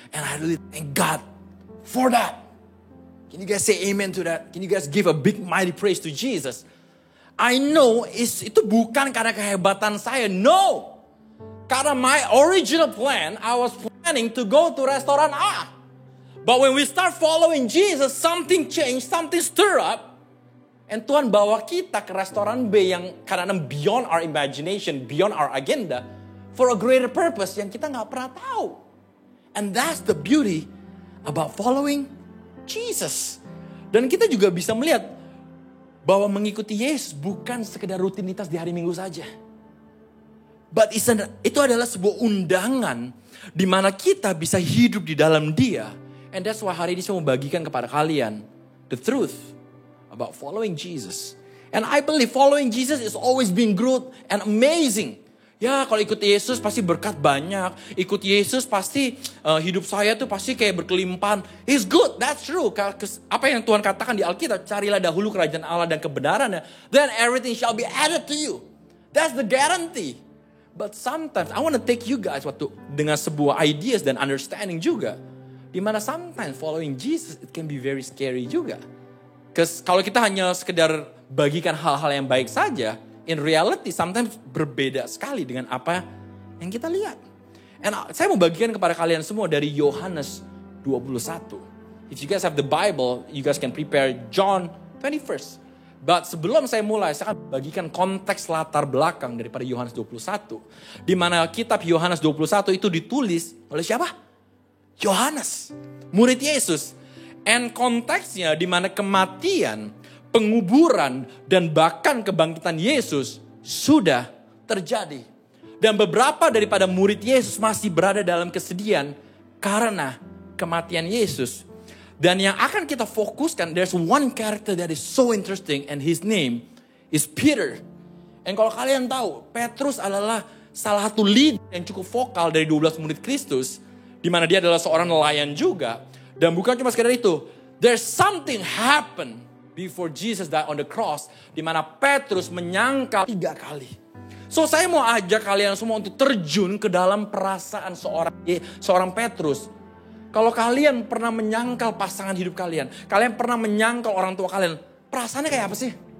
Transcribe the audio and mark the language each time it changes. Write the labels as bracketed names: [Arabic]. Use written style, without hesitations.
[English] And I really thank God for that. Can you guys say amen to that? Can you guys give a big mighty praise to Jesus? I know [Indonesian] itu bukan karena kehebatan saya. [English] No. Karena my original plan, I was planning to go to restoran A. But when we start following Jesus, something changed, something stir up. And Tuhan bawa kita ke restoran B yang kadang-kadang beyond our imagination, beyond our agenda, for a greater purpose yang kita gak pernah tahu. And that's the beauty about following Jesus. [Indonesian] Dan kita juga bisa melihat bahwa mengikuti Yesus bukan sekedar rutinitas di hari Minggu saja. But itu adalah sebuah undangan di mana kita bisa hidup di dalam Dia. And that's why hari ini saya mau bagikan kepada kalian [English] the truth about following Jesus. And I believe following Jesus is always been good and amazing. [Indonesian] Ya kalau ikut Yesus pasti berkat banyak. Ikut Yesus pasti hidup saya tuh pasti kayak berkelimpahan. [English] It's good, that's true. [Indonesian] Apa yang Tuhan katakan di Alkitab, carilah dahulu kerajaan Allah dan kebenarannya. [English] Then everything shall be added to you. That's the guarantee. But sometimes I want to take you guys [Indonesian] dengan sebuah ideas dan understanding juga. [English] Dimana sometimes following Jesus it can be very scary juga. [Indonesian] Kalau kita hanya sekedar bagikan hal-hal yang baik saja, [English] in reality sometimes [Indonesian] berbeda sekali dengan apa yang kita lihat. And saya mau bagikan kepada kalian semua dari Yohanes 21. [English] If you guys have the Bible, you guys can prepare John 21. [Indonesian] But sebelum saya mulai, saya akan bagikan konteks latar belakang daripada Yohanes 21. Di mana kitab Yohanes 21 itu ditulis oleh siapa? Yohanes, murid Yesus. And konteksnya di mana kematian, penguburan, dan bahkan kebangkitan Yesus sudah terjadi. Dan beberapa daripada murid Yesus masih berada dalam kesedihan karena kematian Yesus. Dan yang akan kita fokuskan, [English] there's one character that is so interesting and his name is Peter. [Indonesian] And kalau kalian tahu, Petrus adalah salah satu leader yang cukup vokal dari 12 murid Kristus. Di mana dia adalah seorang nelayan juga. Dan bukan cuma sekedar itu. [English] There's something happen before Jesus died on the cross. [Indonesian] Di mana Petrus menyangkal 3 kali. So saya mau ajak kalian semua untuk terjun ke dalam perasaan seorang Petrus. Kalau kalian pernah menyangkal pasangan hidup kalian. Kalian pernah menyangkal orang tua kalian. Perasaannya kayak apa sih?